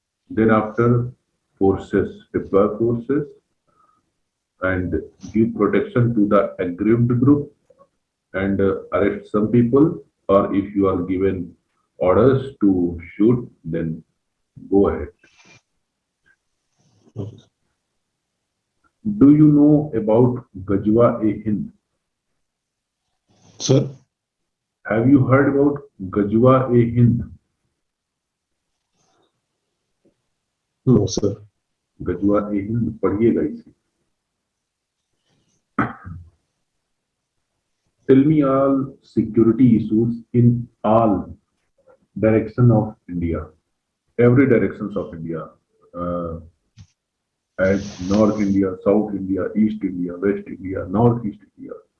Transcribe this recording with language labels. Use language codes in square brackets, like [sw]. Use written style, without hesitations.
[en] Then after, deploy forces and give protection to the aggrieved group and arrest some people, or if you are given orders to shoot, then go ahead. Do you know about Gajwa-e-Hind? Sir, Have you heard about Gajwa-e-Hind? no, sir. [hi] Gajwa-e-Hind पढ़िएगा इसे. [en] Tell me all security issues in all direction of India, every directions of India, uh, as North India, South India, East India, West India, Northeast India.